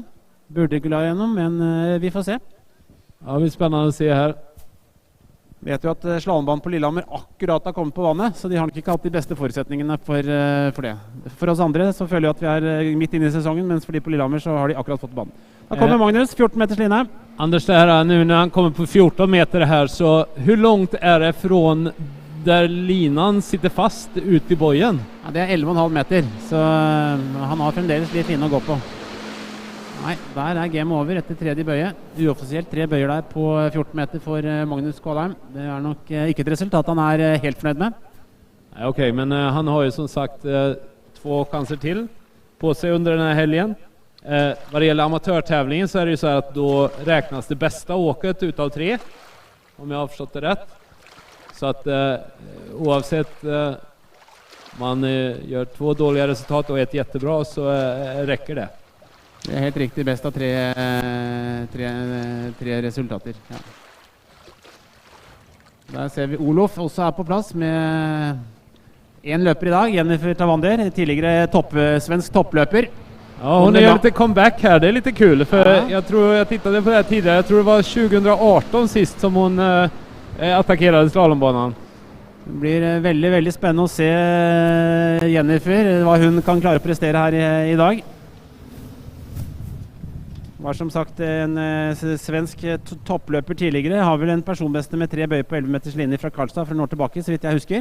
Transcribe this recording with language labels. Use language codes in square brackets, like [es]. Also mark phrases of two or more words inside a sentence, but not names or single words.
[no] Burde ikke la gjennom, men vi får se. Ja, det blir spennende å se her. Vet jo at slalombanen på Lillehammer akkurat har kommet på vannet, så de har nok ikke hatt de beste forutsetningene for det. For oss andre så føler vi at vi er midt inne i sesongen, mens for de på Lillehammer så har de akkurat fått banen. Da kommer Magnus, 14 meters linje. [sv] Anders, det här nu när han kommer på 14 meter här, så hur långt är det från där linan sitter fast ut i bojen? [no] Ja, det er 11,5 meter, så han har fremdeles litt linje å gå på. Nei, der er [en] game over [no] etter tredje bøye. Uoffisielt 3 bøyer der på 14 meter for Magnus Kvalheim. Det er nok ikke et resultat han er helt fornøyd med. [sv] Nej, okej, men han har ju som sagt 2 chanser till på sig under den här helgen. Vad det gäller amatörtävlingen så är det ju så här att då räknas det bästa åket utav 3, om jag har förstått det rätt. Så att oavsett man gör 2 dåliga resultat och 1 jättebra, så räcker det. [no] Det er helt riktig, best av 3 resultater. Ja. Der ser vi Olof også er på plass med 1 løper i dag, Jennifer Tavander, tidligere svensk toppløper. [sv] Ja, hon gör lite comeback här, det är lite kul, för jag tror jag tittade på det här tidigare, jag tror det var 2018 sist som hon attackerade slalombanan. [no] Det blir veldig, veldig spennende å se Jennifer, hva hun kan klare å prestere her i dag. Var som sagt en svensk toppløper tidligere, har vel en personbeste med 3 bøyer på 11 meters linje fra Karlstad for noen år tilbake, så vidt jeg husker.